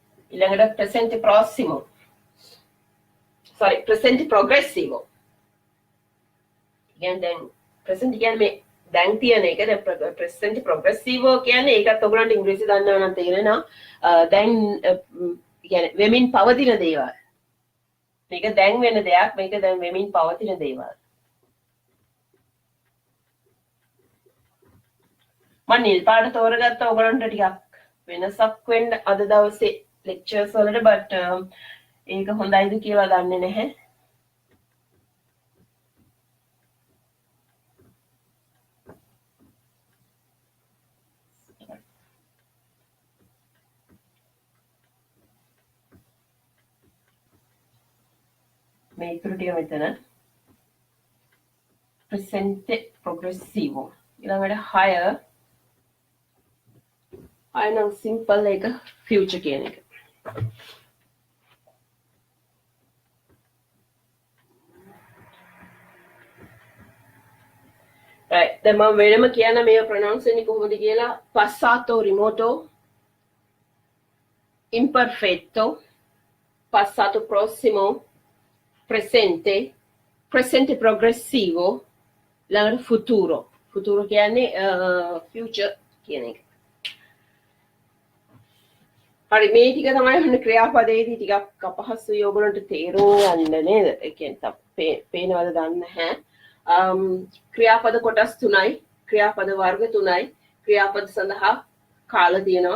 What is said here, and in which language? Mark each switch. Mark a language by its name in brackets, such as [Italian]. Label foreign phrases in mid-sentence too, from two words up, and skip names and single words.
[Sinhala] ඊළඟට [Italian] presente prossimo [Sinhala] sorry [Italian] presente progressivo [Sinhala] කියන්නේ දැන් present කියන්නේ මේ දැන් තියෙන එක දැන් [Italian] presente progressivo [Sinhala] කියන්නේ ඒකත් ඔයගොල්ලන්ට ඉංග්‍රීසි දන්නව නම් තේරෙනවා දැන් කියන්නේ වෙමින් පවතින දේවල් මේක දැන් වෙන දෙයක් මේක දැන් වෙමින් පවතින දේවල් මම නිල් පාට තෝරගත්ත ඔයගොල්ලන්ට ටිකක් වෙනසක් වෙන්න අද දවසේ ලෙක්චර්ස් වලට බට් ඒක හොඳයිද කියලා දන්නේ නැහැ මේ ඉතුරු ටික මෙතන [Italian] presente progressivo [Sinhala] ඊළඟට higher නම් සිම්පල් එක ෆියුචර් කියන එක. right දැන් මම වෙනම කියන මේව ප්‍රොනවුන්ස් වෙන්නේ කොහොමද කියලා [Italian] passato remoto imperfetto passato prossimo presente presente progressivo [Sinhala] ඊළඟට [Italian] futuro futuro [Sinhala] කියන්නේ future කියන එක. හරි මේ ටික තමයි ඔන්න ක්‍රියාපදයේදී ටිකක් අපහසුයි ඔයගොල්ලන්ට තේරුම් ගන්න නේද? ඒ කියන්නේ පේනවද දන්නේ නැහැ. ක්‍රියාපද කොටස් තුනයි, ක්‍රියාපද වර්ග තුනයි, ක්‍රියාපද සඳහා කාල තියෙනවා.